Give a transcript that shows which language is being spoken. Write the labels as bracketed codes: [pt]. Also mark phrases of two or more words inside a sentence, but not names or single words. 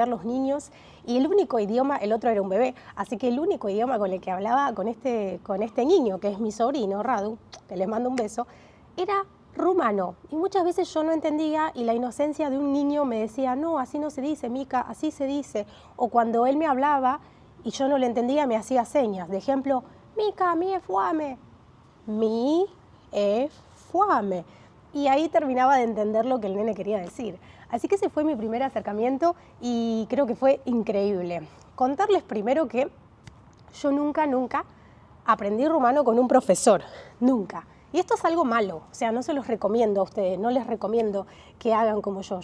[es] los niños y el único idioma, el otro era un bebé, así que el único idioma con el que hablaba con este niño, que es mi sobrino, Radu, que les mando un beso, era rumano, y muchas veces yo no entendía y la inocencia de un niño me decía, no, así no se dice, Mica, así se dice, o cuando él me hablaba y yo no le entendía me hacía señas, de ejemplo, [ro] Mica, mi e foame, mi e foame, [es] y ahí terminaba de entender lo que el nene quería decir. Así que ese fue mi primer acercamiento y creo que fue increíble. Contarles primero que yo nunca aprendí rumano con un profesor, nunca. Y esto es algo malo, o sea, no se los recomiendo a ustedes, no les recomiendo que hagan como yo.